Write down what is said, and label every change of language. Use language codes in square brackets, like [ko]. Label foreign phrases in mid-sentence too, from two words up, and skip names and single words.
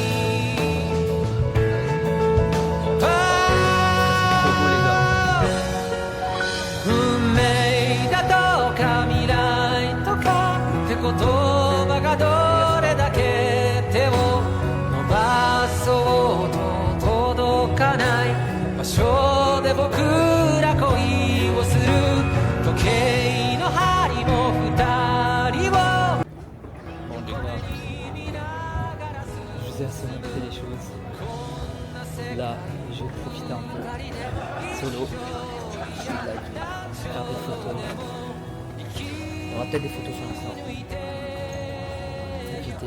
[ja] 運命だとか未来とかって言葉がどれだけ手を伸ばそうと届かない場所で僕ら恋をする時計の針も二人を [fr] Bon les gars, je vous ai assez montré les choses. Là, je vais profiter un peu. Solo. Faire des photos. Il y aura peut-être des photos sur Insta. Profiter.